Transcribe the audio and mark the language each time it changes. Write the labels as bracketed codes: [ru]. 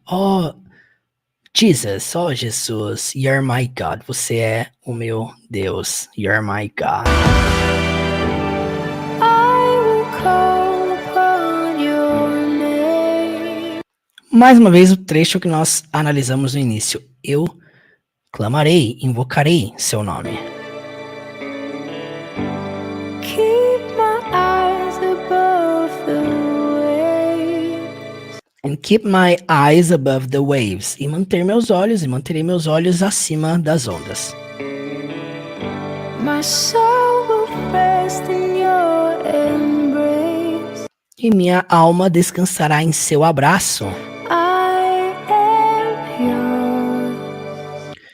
[en] Oh Jesus, oh Jesus, you're my God. [pt] Você é o meu Deus. [en] You're my God. I will call upon your name. [pt] Mais uma vez o trecho que nós analisamos no início. Eu clamarei, invocarei seu nome. [en] Keep my eyes above the waves. And keep my eyes above the waves. [pt] E manterei meus olhos acima das ondas. [en] My soul will rest in your embrace. [pt] E minha alma descansará em seu abraço. [en] I am yours,